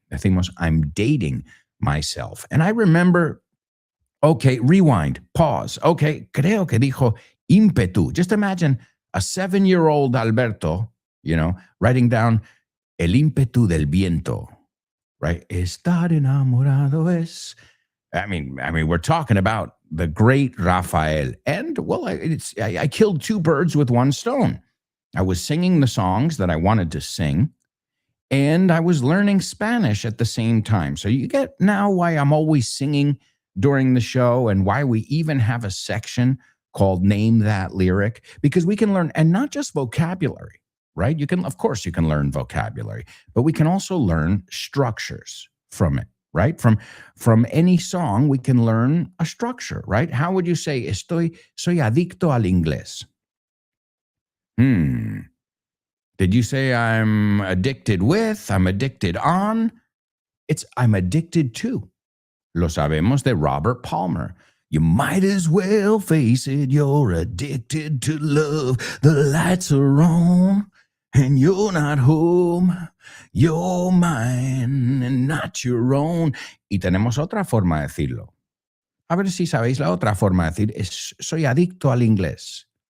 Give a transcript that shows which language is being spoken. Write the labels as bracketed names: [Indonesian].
[Spanish] Decimos, [English] I'm dating myself. And I remember, okay, rewind, pause. [Spanish] Okay, creo que dijo ímpetu. [English] Just imagine a 7-year-old Alberto, writing down [Spanish] el ímpetu del viento, [English] right? [Spanish] Estar enamorado es. [English] I mean, we're talking about the great Rafael. And, well, I killed two birds with one stone. I was singing the songs that I wanted to sing, and I was learning Spanish at the same time. So you get now why I'm always singing during the show and why we even have a section called Name That Lyric, because we can learn, and not just vocabulary, right? Of course you can learn vocabulary, but we can also learn structures from it, right? From any song, we can learn a structure, right? How would you say, [Spanish] soy adicto al inglés? [English] Did you say I'm addicted with, I'm addicted on? It's I'm addicted to. [Spanish] Lo sabemos de Robert Palmer. [English] You might as well face it, you're addicted to love. The lights are on and you're not home. You're mine and not your own. [Spanish] Y tenemos otra forma de decirlo. A ver si sabéis la otra forma de decir es soy adicto al inglés.